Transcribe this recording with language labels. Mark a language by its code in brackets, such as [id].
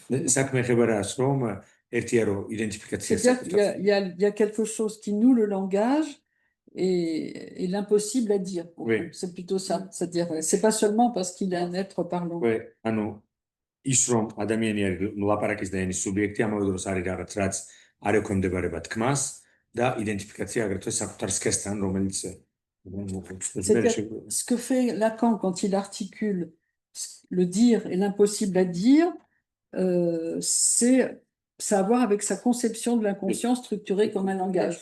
[ka] საქმე ეხება რას, რომ ერთია რომ იდენტიფიკაცია [fr] c'est-à-dire qu'il y a quelque chose qui noue le langage et l'impossible à dire. Oui. C'est plutôt ça. C'est-à-dire, c'est pas seulement parce qu'il est un être parlant. [ka] Oui, ანუ ის რომ ადამიანი არის ლაპარაკის და ენის სუბიექტი, ამავე დროს არის რაღაც რაც არ ექვემდებარება თქმას და იდენტიფიკაცია აგრეთვე საკუთარ სქესთან, რომელიც [fr] C'est-à-dire, ce que fait Lacan quand il articule le dire et l'impossible à dire, ça a à voir avec sa conception de l'inconscient structuré comme un langage.